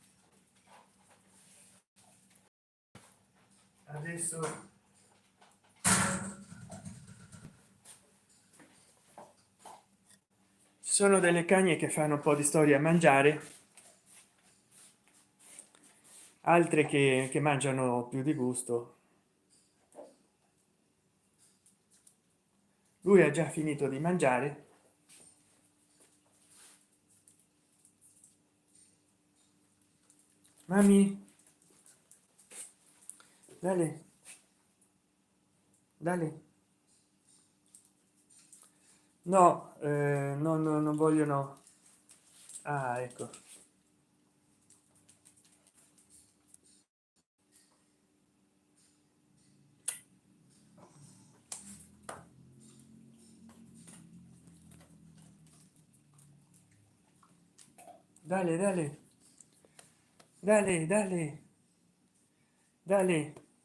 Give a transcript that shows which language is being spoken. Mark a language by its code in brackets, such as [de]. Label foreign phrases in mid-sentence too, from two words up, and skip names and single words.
[it] adesso ci sono delle cagne che fanno un po' di storia a mangiare, altre che mangiano più di gusto. Lui ha già finito di mangiare. [es] Mami, dale, dale. [it] No, non vogliono. Ah, ecco. [es] Dale, dale, dale, dale, dale.